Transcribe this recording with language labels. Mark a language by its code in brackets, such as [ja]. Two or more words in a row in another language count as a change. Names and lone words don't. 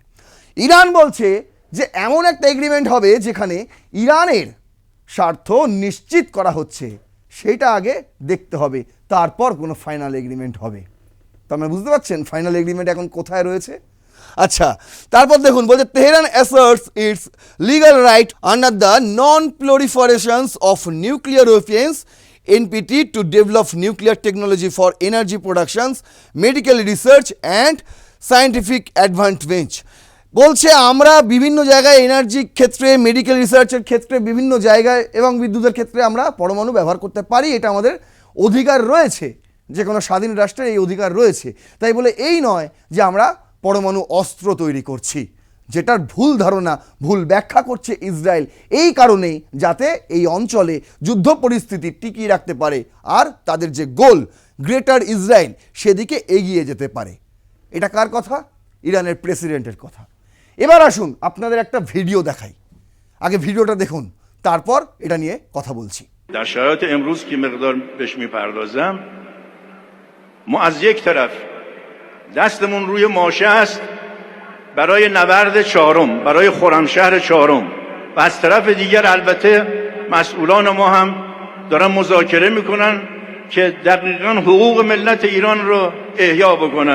[bn] ইরান বলছে যে এমন একটা এগ্রিমেন্ট হবে যেখানে ইরানের স্বার্থ নিশ্চিত করা হচ্ছে, সেটা আগে দেখতে হবে, তারপর কোনো [en] final agreement [bn] হবে। তো আপনারা বুঝতে পারছেন [en] final agreement [bn] এখন কোথায় রয়েছে। আচ্ছা, তারপর দেখুন, বলছে [en] Tehran asserts its legal right under the non proliferations of nuclear weapons NPT to develop nuclear technology for energy productions, medical research and scientific advancement. [bn] বলছে আমরা বিভিন্ন জায়গায় এনার্জি ক্ষেত্রে, [en] medical research [bn] ক্ষেত্রে, বিভিন্ন জায়গায় এবং বিদ্যুতের ক্ষেত্রে আমরা পরমাণু ব্যবহার করতে পারি, এটা আমাদের অধিকার রয়েছে, যে কোনো স্বাধীন রাষ্ট্রের এই অধিকার রয়েছে। তাই বলে এই নয় যে আমরা পরমাণু অস্ত্র তৈরি করছি, যেটার ভুল ধারণা, ভুল ব্যাখ্যা করছে ইসরায়েল, এই কারণেই যাতে এই অঞ্চলে যুদ্ধ পরিস্থিতি টিকিয়ে রাখতে পারে আর তাদের যে [en] goal Greater Israel [bn] সেদিকে এগিয়ে যেতে পারে। এটা কার কথা? ইরানের প্রেসিডেন্টের কথা। এবার আসুন আপনাদের একটা ভিডিও দেখাই, আগে ভিডিওটা দেখুন, তারপর এটা নিয়ে কথা বলছি। [fa] در شرایط امروز که مقدار بهش میپردازم، ما از یک طرف دستمون روی ماشه است برای نبرد چهارم، برای خرمشهر چهارم، و از طرف دیگر البته مسئولان ما هم دارن مذاکره میکنن که دقیقاً حقوق ملت ایران رو احیا بکنن.